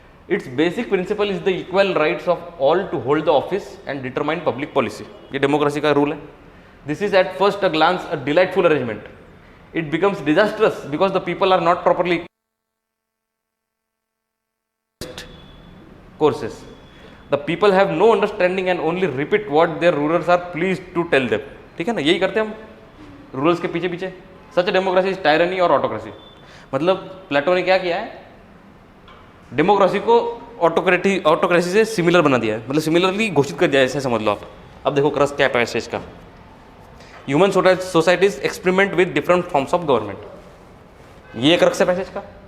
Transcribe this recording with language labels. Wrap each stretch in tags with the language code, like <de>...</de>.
<en>Its basic principle is the equal rights of all to hold the office and determine public policy.</en> <hi>ये democracy का rule है।</hi> <en>This is at first a glance a delightful arrangement, it becomes disastrous because the people are not properly courses. The people have no understanding and only repeat what their rulers are pleased to tell them.</en> <hi>ठीक है ना, यही करते हैं हम rulers के पीछे पीछे।</hi> <en>सच democracy is tyranny और autocracy.</en> <hi>मतलब प्लेटो ने क्या किया है? डेमोक्रेसी को ऑटोक्रेसी से सिमिलर बना दिया है, मतलब सिमिलरली घोषित कर दिया है, ऐसे समझ लो आप। अब देखो क्रस क्या है पैसेज का।</hi> <en>Human societies experiment with different forms of government.</en> <hi>ये क्रक्स है पैसेज का।</hi>